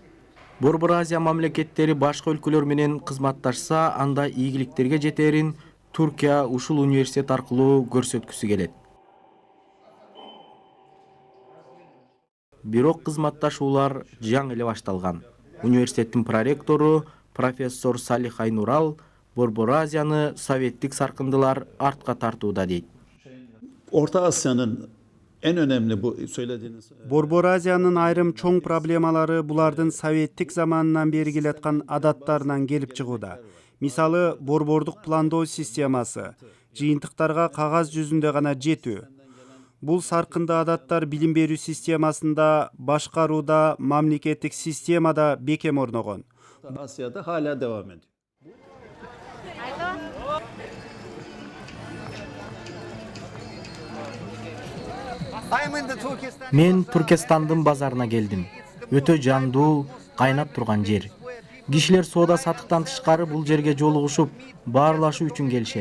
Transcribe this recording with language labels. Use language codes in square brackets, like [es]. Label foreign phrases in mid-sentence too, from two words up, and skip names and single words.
[ky] Борбор Азия мамлекеттери башка өлкөлөр менен кызматташса, анда ийгиликтерге жетерин Туркия ушул университет аркылуу көрсөткүсү келет. Бирок кызматташуулар жаңы эле башталган. Университеттин проректору профессор Салих Айнурал Борбор Азияны советтик саркындылар артка тартууда дейт. [tr] Orta Asya'nın en önemli bu söylediğiniz [ky] Борбор Азиянын айрым чоң проблемалары булардын советтик заманынан бери келаткан адаттарынан келип чыгууда. Мисалы, борбордук пландоо системасы, жыйынтыктарга кагаз жүзүндө гана жетүү. Бул саркынды адаттар билим берүү системасында, башкарууда, мамлекеттик системада бекем орногон. [tr] Asya'da hala devam ediyor. [ky] Мен Түркістандын базарына келдим. Өтө жандуу, кайнап турган жер. Кишилер соода сатыктан тышкары бул жерге жолугушуп, баарлашуу үчүн келишет.